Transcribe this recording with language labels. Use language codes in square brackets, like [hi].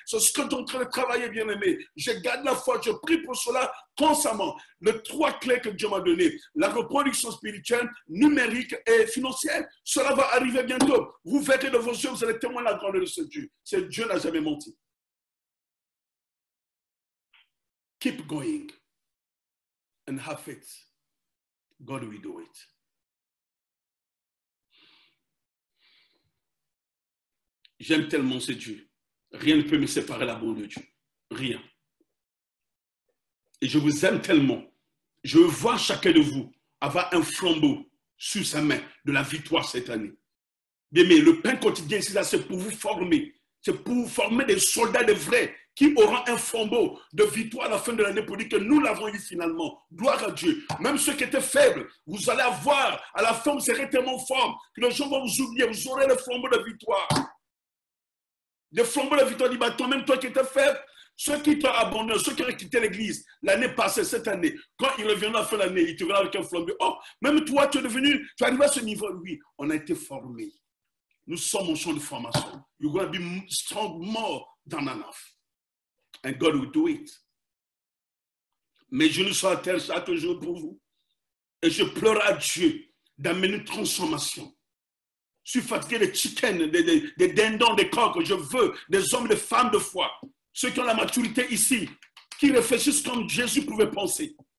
[fr] C'est ce que tu es en train de travailler, bien-aimé. Je garde la foi, je prie pour cela constamment. Les 3 clés que Dieu m'a données. La reproduction spirituelle, numérique et financière. Cela va arriver bientôt. Vous verrez de vos yeux, vous allez témoigner la grandeur de ce Dieu. Ce Dieu n'a jamais menti. [en] Keep going and have faith. God will do it. [fr] J'aime tellement ce Dieu. Rien ne peut me séparer de l'amour de Dieu. Rien. Et je vous aime tellement. Je veux voir chacun de vous avoir un flambeau sur sa main de la victoire cette année. Bien, mais le pain quotidien, c'est pour vous former. C'est pour vous former des soldats de vrais qui auront un flambeau de victoire à la fin de l'année pour dire que nous l'avons eu finalement. Gloire à Dieu. Même ceux qui étaient faibles, vous allez avoir, à la fin, vous serez tellement forts que les gens vont vous oublier. Vous aurez le flambeau de victoire. Le flambeau de victoire dit, bah, toi-même, toi qui étais faible, ceux qui t'ont abandonné, ceux qui ont quitté l'église l'année passée, cette année, quand ils reviendront à la fin de l'année, ils te verront avec un flambeau. Oh, même toi, tu es devenu, tu es arrivé à ce niveau. Oui, on a été formés. Nous sommes en champ de formation. [en] You're going to be strong more than enough. And God will do it. [fr] Mais je ne suis à terre chaque jour pour vous. Et je pleure à Dieu d'amener une transformation. Je suis fatigué des chickens, des dindons, des coqs. Je veux des hommes, des femmes de foi. Ceux qui ont la maturité ici, qui réfléchissent comme Jésus pouvait penser.